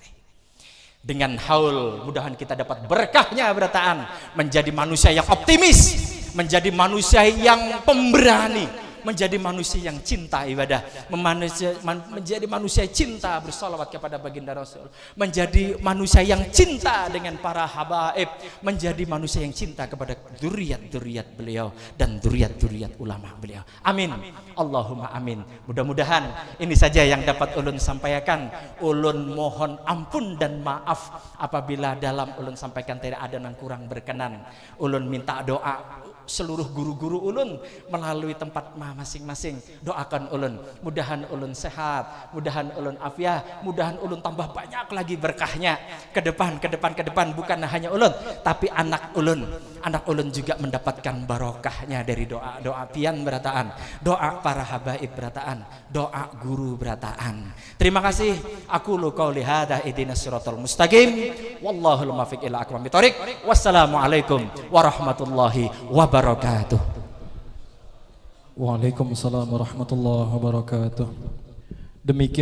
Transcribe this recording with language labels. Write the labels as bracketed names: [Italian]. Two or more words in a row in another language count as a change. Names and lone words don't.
[Banjar] Dengan haul, mudahan kita dapat berkahnya berataan, menjadi manusia yang optimis, menjadi manusia yang pemberani, menjadi manusia yang cinta ibadah, menjadi manusia cinta bersolawat kepada baginda Rasul, menjadi manusia yang cinta dengan para habaib, menjadi manusia yang cinta kepada dzurriyyat beliau dan dzurriyyat ulama beliau. Amin. [Arabic] اللهم آمين. [Banjar] Mudah-mudahan ini saja yang dapat ulun sampaikan. Ulun mohon ampun dan maaf apabila dalam ulun sampaikan tidak ada yang kurang berkenan. Ulun minta doa seluruh guru-guru ulun melalui tempat masing-masing. Doakan ulun, mudahan ulun sehat, mudahan ulun afiah, mudahan ulun tambah banyak lagi berkahnya ke depan. Bukan hanya ulun, tapi anak ulun juga mendapatkan barokahnya dari doa pian berataan, doa para habaib berataan, doa guru berataan. Terima kasih. [Arabic] أقول قولي هذا اهدنا الصراط المستقيم، والله الموفق إلى أقوم الطريق. والسلام عليكم ورحمة الله وبركاته. وعليكم السلام ورحمة الله وبركاته. [Banjar] Demikian